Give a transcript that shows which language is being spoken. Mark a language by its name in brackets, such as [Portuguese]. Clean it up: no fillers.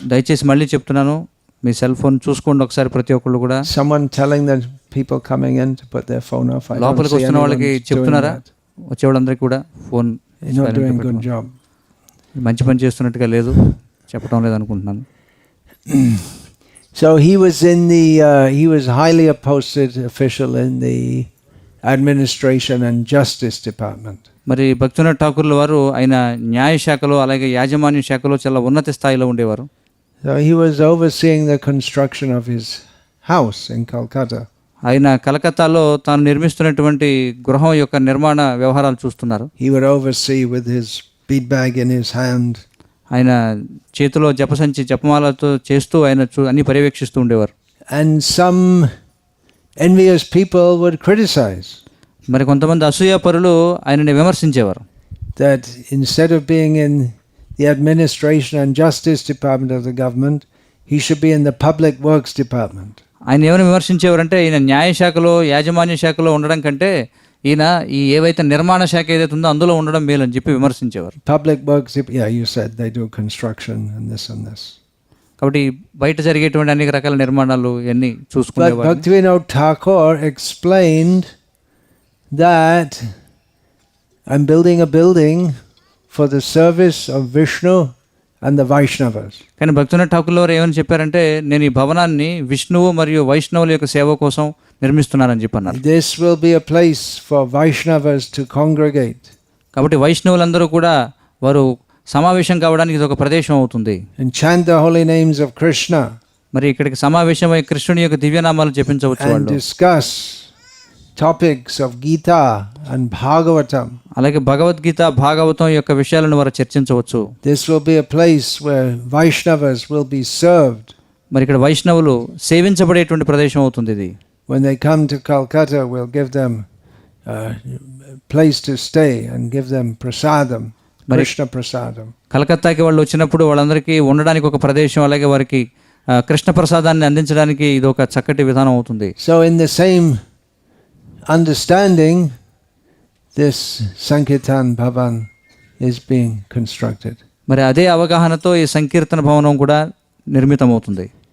[Telugu] దయచేసి మళ్ళీ చెప్తున్నాను, మీ సెల్ ఫోన్ చూసుకోండి ఒకసారి ప్రతి ఒక్కళ్ళు కూడా. [English] Someone telling the people coming in to put their phone off. [Telugu] లోపలికి వస్తున్న వాళ్ళకి చెప్తున్నారా? వచ్చేవాళ్ళందరికీ కూడా phone. [English] You're not doing a good job. [Telugu] మంచి పని చేస్తున్నట్టుగా లేదు, చెప్పడం లేదు అనుకుంటున్నాను. [English] So he was highly a posted official in the administration and justice department. [Telugu] మరి భక్తివినోద ఠాకూర్ల వారు ఆయన న్యాయ శాఖలో అలాగే యాజమాన్య శాఖలో చాలా ఉన్నత స్థాయిలో ఉండేవారు. [English] So he was overseeing the construction of his house in Calcutta. [Telugu] ఆయన కలకత్తాలో తాను నిర్మిస్తున్నటువంటి గృహం యొక్క నిర్మాణ వ్యవహారాలు చూస్తున్నారు. [English] He would oversee with his bead bag in his hand. [Telugu] ఆయన చేతిలో జపమాలతో చేస్తూ ఆయన అన్ని పర్యవేక్షిస్తూ ఉండేవారు. [English] And some envious people would criticize. [Telugu] మరి కొంతమంది అసూయాపరులు ఆయనని విమర్శించేవారు. [English] That instead of being in the administration and justice department of the government, he should be in the public works department. [Telugu] ఆయన ఏమైనా విమర్శించేవారంటే ఈయన న్యాయ శాఖలో యాజమాన్య శాఖలో ఉండడం కంటే ఈయన ఈ ఏవైతే నిర్మాణ శాఖ ఏదైతే ఉందో అందులో ఉండడం మేలు అని చెప్పి విమర్శించేవారు. [English] Public works, yeah, you said they do construction and this and this. [Telugu] కాబట్టి బయట జరిగేటువంటి అనేక రకాల నిర్మాణాలు ఇవన్నీ [English] But [Telugu] చూసుకునేవారు. [English] Bhaktivinoda Thakur explained that I'm building a building for the service of Vishnu and the Vaishnavas. [Telugu] కానీ భక్తివినోద్ ఠాకూర్ వారు ఏమని చెప్పారంటే, నేను ఈ భవనాన్ని విష్ణువు మరియు వైష్ణవుల యొక్క సేవ కోసం నిర్మిస్తున్నానని చెప్పన్నారు. [English] This will be a place for Vaishnavas to congregate. [Telugu] కాబట్టి వైష్ణవులందరూ కూడా వారు సమావేశం కావడానికి ఇది ఒక ప్రదేశం అవుతుంది. [English] And chant the holy names of Krishna. [Telugu] మరి ఇక్కడికి సమావేశమై కృష్ణుని యొక్క దివ్యనామాలు జపించవచ్చు [English] And [Telugu] వాళ్ళు. [English] discuss topics of Gita and Bhagavatam. [Telugu] అలాగే భగవద్గీత భాగవతం యొక్క విషయాలను వారు చర్చించవచ్చు. [English] This will be a place where Vaishnavas will be served. [Telugu] మరి ఇక్కడ వైష్ణవులు సేవించబడేటువంటి ప్రదేశం అవుతుంది ఇది. [English] When they come to Calcutta, we'll give them a place to stay and give them prasadam, Krishna prasadam. [Telugu] కలకత్తాకి వాళ్ళు వచ్చినప్పుడు వాళ్ళందరికీ ఉండడానికి ఒక ప్రదేశం, అలాగే వారికి కృష్ణ ప్రసాదాన్ని అందించడానికి ఇది ఒక చక్కటి విధానం అవుతుంది. [English] So in the same understanding, this Sankirtan Bhavan is being constructed. [Telugu] మరి అదే అవగాహనతో ఈ సంకీర్తన భవనం కూడా నిర్మితమవుతుంది.